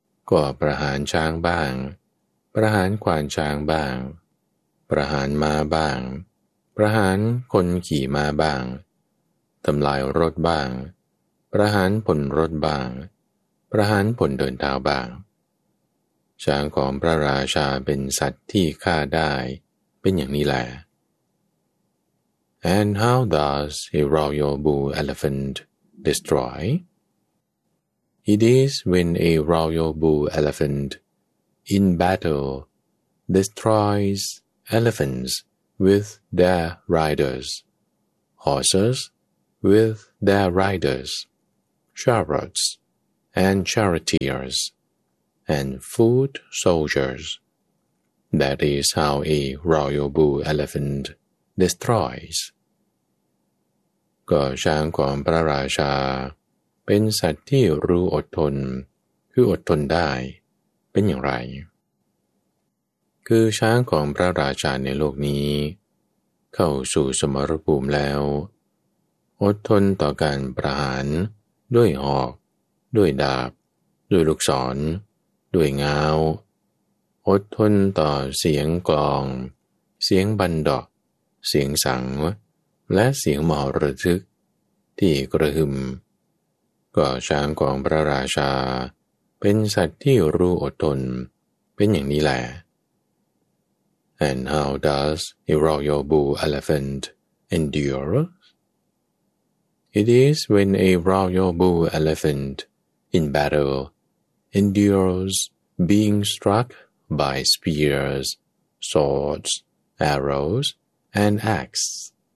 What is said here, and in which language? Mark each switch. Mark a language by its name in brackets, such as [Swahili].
[Thai] ก็ประหารช้างบ้างประหารควานช้างบ้างประหารม้าบ้างประหารคนขี่ม้าบ้างทำลายรถบ้างประหารผลรถบ้างประหารผลเดินเท้าบ้างช้างของพระราชาเป็นสัตว์ที่ฆ่าได้เป็นอย่างนี้แหละ [English] And how does a royal bull elephant destroy? It is when a royal bull elephant in battle destroys elephants with their riders, horses, with their riders, chariots and charioteers and foot soldiers. That is how a royal bull elephant destroys. [Thai] ก็ช้างของพระราชาเป็นสัตว์ที่รู้อดทนคืออดทนได้เป็นอย่างไร คือช้างของพระราชาในโลกนี้เข้าสู่สมรภูมิแล้วอดทนต่อการประหารด้วยหอกด้วยดาบด้วยลูกศรด้วยง้าวอดทนต่อเสียงกลองเสียงบันดอกเสียงสังและเสียงมหรทึกที่กระหึ่มก็ช้างของพระราชาเป็นสัตว์ที่รู้อดทนเป็นอย่างนี้แหละ [English] And how does a royal bull elephant endure? It is when a royal bull elephant in battle endures being struck by spears, swords, arrows, and axes.